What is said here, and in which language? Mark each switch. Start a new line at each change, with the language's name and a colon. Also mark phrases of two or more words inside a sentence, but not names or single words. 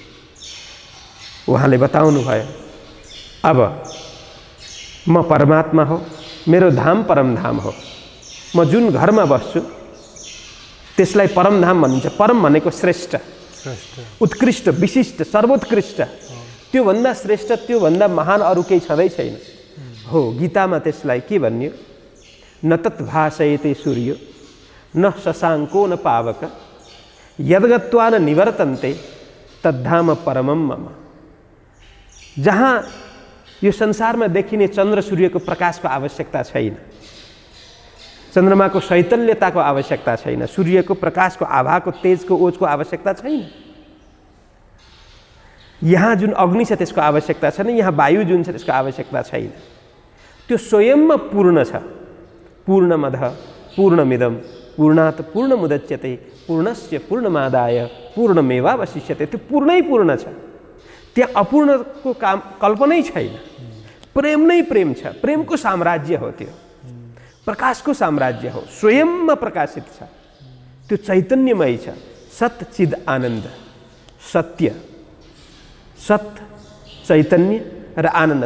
Nepali: उहाँले बताउनु भयो अब म परमात्मा हो, मेरो धाम परमधाम हो। म जुन घरमा बस्छु त्यसलाई परमधाम भनिन्छ। परम भनेको श्रेष्ठ, उत्कृष्ट, विशिष्ट, सर्वोत्कृष्ट, त्योभन्दा श्रेष्ठ, त्योभन्दा महान अरू केही छँदै छैन। हो गीतामा त्यसलाई के भन्यो?
Sanskrit: न तत् भासयते सूर्यो न शशाङ्को न पावक यद्गत्वा न निवर्तन्ते तद्धाम परमम मम।
Nepali: जहाँ यो संसारमा देखिने चन्द्र सूर्यको प्रकाशको आवश्यकता छैन, चन्द्रमाको शैतल्यताको आवश्यकता छैन, सूर्यको प्रकाशको आभाको तेजको ओजको आवश्यकता छैन, यहाँ जुन अग्नि छ त्यसको आवश्यकता छैन, यहाँ वायु जुन छ त्यसको आवश्यकता छैन। त्यो स्वयंमा पूर्ण छ।
Sanskrit: पूर्णमदः पूर्णमिदं पूर्णात् पूर्णमुदच्यते पूर्णस्य पूर्णमादाय पूर्णमेवावशिष्यते।
Nepali: त्यो पूर्णै पूर्ण छ, त्यहाँ अपूर्णको काम कल्पनै छैन। प्रेम नै प्रेम छ, प्रेमको साम्राज्य हो, त्यो प्रकाशको साम्राज्य हो, स्वयंमा प्रकाशित छ, त्यो चैतन्यमय छ।
Sanskrit: सत चिद आनन्द,
Nepali: सत्य, सत चैतन्य र आनन्द।